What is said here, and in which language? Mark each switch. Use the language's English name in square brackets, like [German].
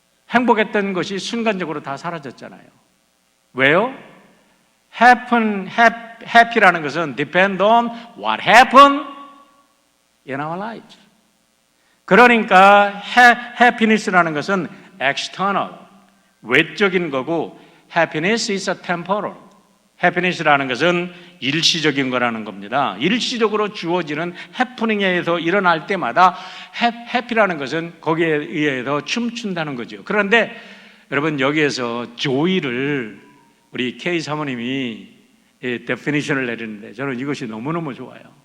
[Korean] 행복했던 것이 순간적으로 다 사라졌잖아요. 왜요? [English] happy라는 것은 depend on what happened in our life. [Korean] 그러니까 happiness라는 것은 external, 외적인 거고 [English] happiness is a temporal. [Korean] happiness라는 것은 일시적인 거라는 겁니다. 일시적으로 주어지는 해프닝에 의해서 일어날 때마다 happy라는 것은 거기에 의해서 춤춘다는 거죠. 그런데 여러분 여기에서 joy를 우리 K 사모님이 definition을 내리는데 저는 이것이 너무너무 좋아요.